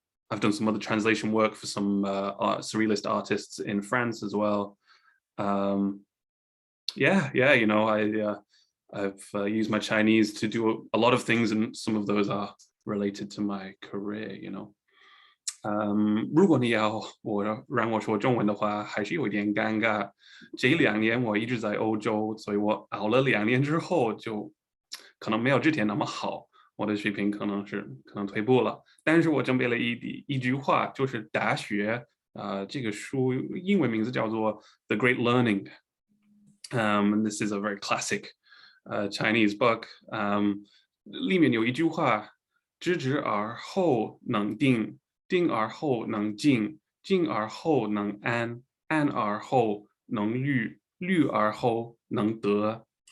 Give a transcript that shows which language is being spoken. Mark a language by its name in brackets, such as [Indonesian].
[English] I've done some other translation work for some surrealist artists in France as well. Yeah, you know, I've used my Chinese to do a lot of things, and some of those are related to my career, you know. [Chinese] 如果你要让我说中文的话，还是有一点尴尬。这2年我一直在欧洲，所以我熬了2年之后，就可能没有之前那么好，我的水平可能退步了。但是我准备了一句话，就是大学这个书英文名字叫做 The Great Learning. [English] And this is a very classic Chinese book. [Chinese] 里面有一句话：知之而后能定，定而后能静，静而后能安，安而后能虑，虑而后能得。